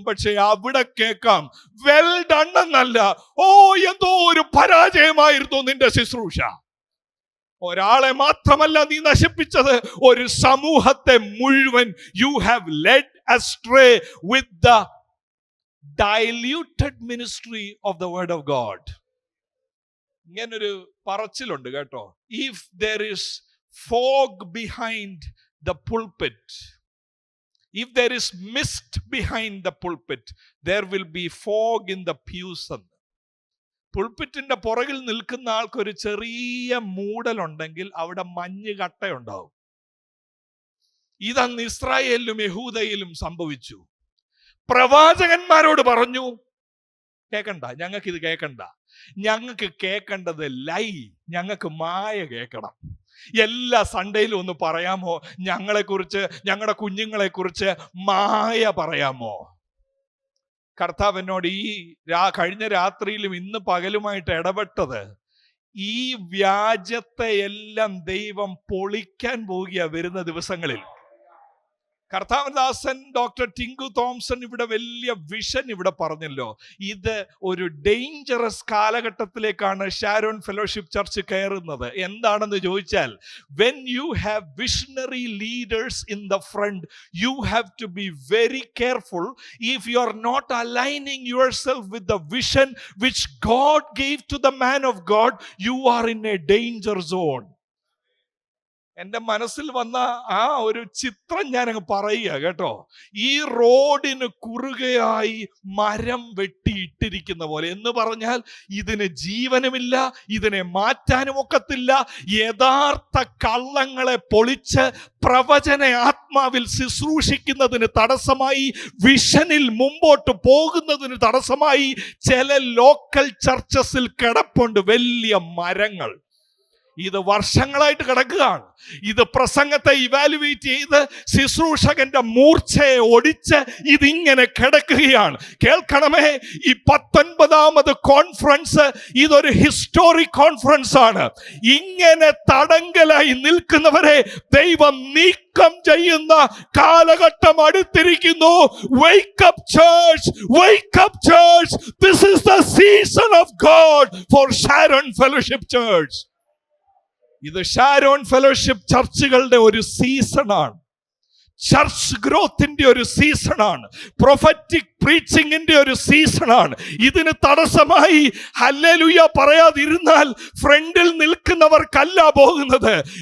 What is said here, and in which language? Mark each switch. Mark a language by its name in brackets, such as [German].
[Malayalam] പക്ഷെ അവിടെ കേൾക്കാം, [English] well done [Malayalam] എന്നല്ല, ഓ എന്തോ ഒരു പരാജയമായിരുന്നു നിന്റെ ശുശ്രൂഷ. ഒരാളെ മാത്രമല്ല നീ നശിപ്പിച്ചത്, ഒരു സമൂഹത്തെ മുഴുവൻ. [English] You have led astray with the diluted ministry of the word of God. [Malayalam] ഇങ്ങനൊരു പറച്ചിലുണ്ട് കേട്ടോ, [English] If there is fog behind the pulpit, if there is mist behind the pulpit, there will be fog in the pews. [Malayalam] പുൾപിറ്റിന്റെ പുറകിൽ നിൽക്കുന്ന ആൾക്കൊരു ചെറിയ മൂടലുണ്ടെങ്കിൽ അവിടെ മഞ്ഞ് കട്ടയുണ്ടാവും. ഇതന്ന് ഇസ്രായേലിലും യഹൂദയിലും സംഭവിച്ചു. പ്രവാചകന്മാരോട് പറഞ്ഞു, കേക്കണ്ട, ഞങ്ങൾക്ക് ഇത് കേക്കണ്ട, ഞങ്ങൾക്ക് കേക്കേണ്ടത് ലൈ, ഞങ്ങൾക്ക് മായ കേൾക്കണം. എല്ലാ സൺഡേയിലും ഒന്ന് പറയാമോ ഞങ്ങളെക്കുറിച്ച്, ഞങ്ങളുടെ കുഞ്ഞുങ്ങളെ കുറിച്ച് മായ പറയാമോ? കർത്താവ് എന്നോട് ഈ കഴിഞ്ഞ രാത്രിയിലും ഇന്ന് പകലുമായിട്ട് ഇടപെട്ടത്, ഈ വ്യാജത്തെ എല്ലാം ദൈവം പൊളിക്കാൻ പോവുകയാ വരുന്ന ദിവസങ്ങളിൽ. കർത്താവദാസൻ ഡോക്ടർ ടിങ്കു തോംസൺ ഇവിടെ വലിയ വിഷൻ ഇവിടെ പറഞ്ഞല്ലോ. ഇത് ഒരു ഡേഞ്ചറസ് കാലഘട്ടത്തിലേക്കാണ് ഷാരോൺ ഫെലോഷിപ്പ് ചർച്ച് കയറുന്നത്. എന്താണെന്ന് ചോദിച്ചാൽ, [English] when you have visionary leaders in the front, you have to be very careful. If you are not aligning yourself with the vision which God gave to the man of God, you are in a danger zone. [Malayalam] എൻ്റെ മനസ്സിൽ വന്ന ആ ഒരു ചിത്രം ഞാനങ്ങ് പറയുക കേട്ടോ. ഈ റോഡിന് കുറുകയായി മരം വെട്ടിയിട്ടിരിക്കുന്ന പോലെ, എന്ന് പറഞ്ഞാൽ ഇതിന് ജീവനുമില്ല, ഇതിനെ മാറ്റാനും ഒക്കത്തില്ല. യഥാർത്ഥ കള്ളങ്ങളെ പൊളിച്ച് പ്രവചന ആത്മാവിൽ ശുശ്രൂഷിക്കുന്നതിന് തടസ്സമായി, വിഷനിൽ മുമ്പോട്ട് പോകുന്നതിന് തടസ്സമായി ചില ലോക്കൽ ചർച്ചസിൽ കിടപ്പുണ്ട് വലിയ മരങ്ങൾ. ഇത് വർഷങ്ങളായിട്ട് കിടക്കുകയാണ്. ഇത് പ്രസംഗത്തെ ഇവാലുവേറ്റ് ചെയ്ത് ശുശ്രൂഷകന്റെ മൂർച്ചയെ ഒടിച്ച് ഇതിങ്ങനെ കിടക്കുകയാണ്. കേൾക്കണമേ, ഈ 19ാമത് കോൺഫറൻസ് ഇതൊരു ഹിസ്റ്റോറിക് കോൺഫറൻസ് ആണ്. ഇങ്ങനെ തടങ്കലായി നിൽക്കുന്നവരെ ദൈവം നീക്കം ചെയ്യുന്ന കാലഘട്ടം അടുത്തിരിക്കുന്നു. [English] Wake up church, wake up church. This is the season of God for Sharon Fellowship Church. [Malayalam] ഇത് ഷാരോൺ ഫെലോഷിപ്പ് ചർച്ചുകളുടെ ഒരു സീസണാണ്. ചർച്ച് ഗ്രോത്തിന്റെ ഒരു സീസണാണ്. പ്രൊഫറ്റിക് പ്രീച്ചിങ്ങിന്റെ ഒരു സീസണാണ്. ഇതിന് തടസ്സമായി ഹല്ലേലൂയ പറയാതിരുന്നാൽ ഫ്രണ്ടിൽ നിൽക്കുന്നവർക്കല്ല പോകുന്നത്.